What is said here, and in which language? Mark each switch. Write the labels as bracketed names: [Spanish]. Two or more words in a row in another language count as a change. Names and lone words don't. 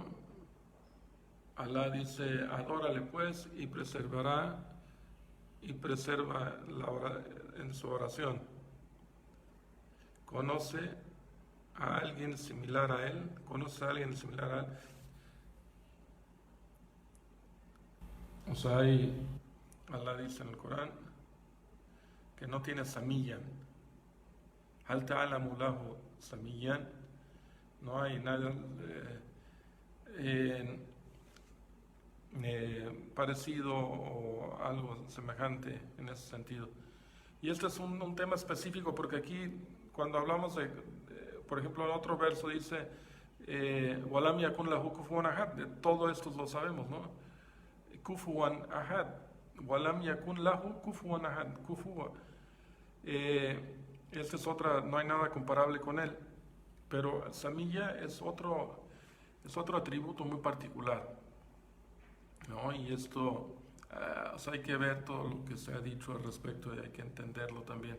[Spanish] Allah dice, adórale pues y preserva en su oración. ¿Conoce a alguien similar a él? ¿Conoce a alguien similar a él? O sea, Allah dice en el Corán que no tiene samillan. [Arabic] هل تعلم له سميا. [Spanish] No hay nada parecido o algo semejante en ese sentido. Y este es un tema específico porque aquí cuando hablamos por ejemplo, en otro verso dice [Arabic] ولم يكن له كفوا أحد. [Spanish] De todo esto lo sabemos, ¿no? [Arabic] كفوا أحد. ولم يكن له كفوا أحد. Kufuwa. [Spanish] Esta es otra, no hay nada comparable con él. Pero Samilla es otro atributo muy particular, ¿no? Y esto, o sea, hay que ver todo lo que se ha dicho al respecto y hay que entenderlo también.